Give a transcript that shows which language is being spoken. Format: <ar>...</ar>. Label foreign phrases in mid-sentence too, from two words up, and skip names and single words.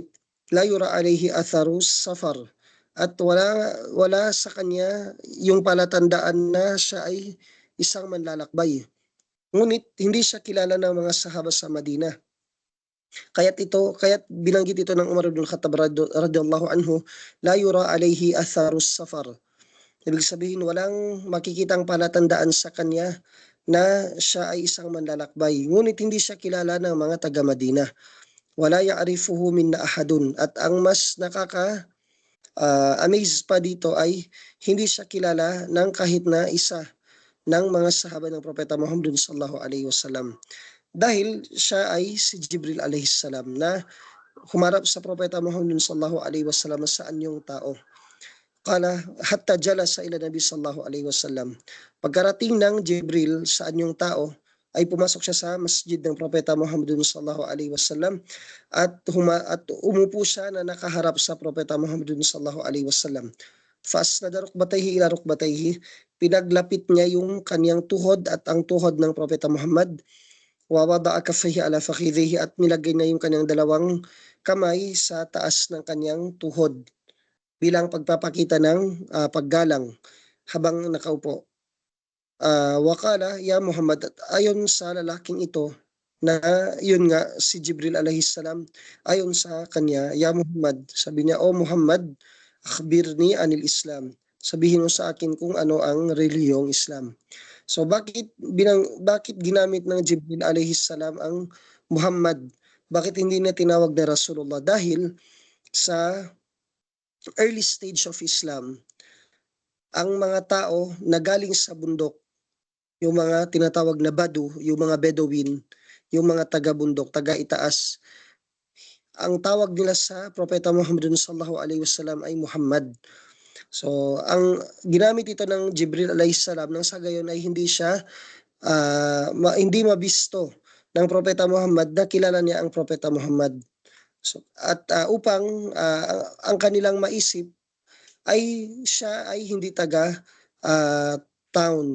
<ar>لا يرى عليه أثر السفر,</ar> <tl>at wala sa kanya yung palatandaan na siya ay isang manlalakbay. Ngunit hindi siya kilala ng mga sahaba sa Madina. Kaya't binanggit ito ng Umar ibn Khattab</tl> <ar>رضي الله عنه لا يرى عليه أثر السفر.</ar> <tl>Ibig sabihin, walang makikitang palatandaan sa kanya na siya ay isang manlalakbay. Ngunit hindi siya kilala ng mga taga Madina.</tl> <ar>ولا يعرفه منا أحد,</ar> <tl>at ang mas amaze pa dito ay hindi siya kilala ng kahit na isa ng mga sahaba ng Propeta Muhammad</tl> <ar>صلى الله عليه وسلم,</ar> <tl>dahil siya ay si Jibril</tl> <ar>عليه السلام</ar> <tl>na humarap sa Propeta Muhammad</tl> <ar>صلى الله عليه وسلم</ar> <tl>sa anyong tao.</tl> <ar>قال حتى جلس إلى النبي صلى الله عليه وسلم,</ar> <tl>pagkarating ng Jibril sa anyong tao ay pumasok siya sa masjid ng Propeta Muhammad</tl> <ar>صلى الله عليه وسلم</ar> <tl>at umupo siya na nakaharap sa Propeta Muhammad</tl> <ar>صلى الله عليه وسلم. فأسند ركبتيه إلى ركبتيه,</ar> <tl>pinaglapit niya yung kanyang tuhod at ang tuhod ng Propeta Muhammad.</tl> <ar>ووضع كفيه على فخذيه,</ar> <tl>at nilagay niya yung kanyang dalawang kamay sa taas ng kanyang tuhod bilang pagpapakita ng paggalang habang nakaupo.</tl> <ar>وقال يا محمد,</ar> <tl>at ayon sa lalaking ito na yun nga si Jibril</tl> <ar>عليه السلام,</ar> <tl>ayon sa kanya,</tl> <ar>يا محمد,</ar> <tl>sabi niya, o Muhammad,</tl> <ar>أخبرني عن الإسلام,</ar> <tl>sabihin mo sa akin kung ano ang reliyong Islam. So bakit ginamit ng Jibril</tl> <ar>عليه السلام</ar> <tl>ang Muhammad? Bakit hindi niya tinawag na Rasulullah? Dahil sa</tl> <en>early stage of Islam,</en> <tl>ang mga tao na galing sa bundok, yung mga tinatawag na Badu, yung mga Bedouin, yung mga taga-bundok, taga-itaas, ang tawag nila sa Propeta Muhammad</tl> <ar>صلى الله عليه وسلم</ar> <tl>ay Muhammad. So, ang ginamit ito ng Jibril</tl> <ar>عليه السلام</ar> <tl>nang sa gayon ay hindi siya hindi mabisto ng Propeta Muhammad na kilala niya ang Propeta Muhammad. So, at upang ang kanilang maisip ay siya ay hindi taga town.</tl>